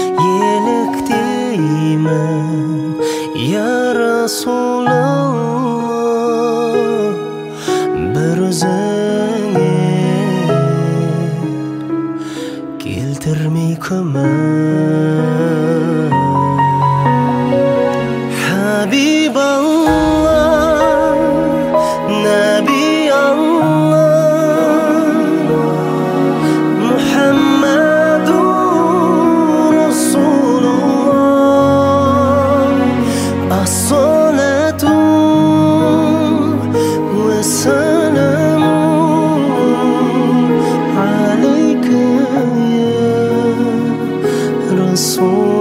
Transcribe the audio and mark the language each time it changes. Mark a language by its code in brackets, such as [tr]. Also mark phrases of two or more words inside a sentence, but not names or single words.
[kk] еліктеймін [ar] يا رسول الله, [kk] бір өзіңе келтірмей күмән. Хабибаллах, [ar] نبي الله محمد رسول الله الصلاة والسلام عليك يا رسول.